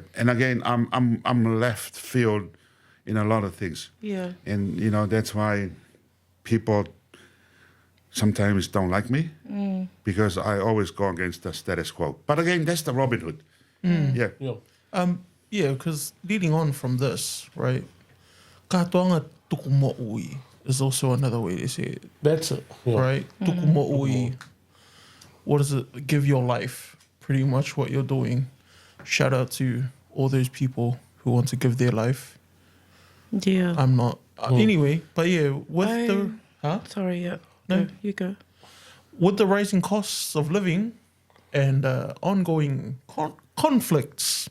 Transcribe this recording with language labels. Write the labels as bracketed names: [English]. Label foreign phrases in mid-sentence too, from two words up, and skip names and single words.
[English] And again, I'm left field in a lot of things. Yeah. And you know, that's why people sometimes don't like me, because I always go against the status quo. But again, that's the Robin Hood. Yeah. Yeah. Because leading on from this, right? [Tongan] Katoanga tuku mo'ui [English] is also another way to say it, That's it. Yeah. right? [Tongan] Tuku mo'ui. [English] What does it? Give your life. Pretty much what you're doing. Shout out to all those people who want to give their life. Yeah. I'm not. Anyway, but yeah, with I- the... Huh? Sorry, yeah. No. Go, you go. With the rising costs of living and ongoing conflicts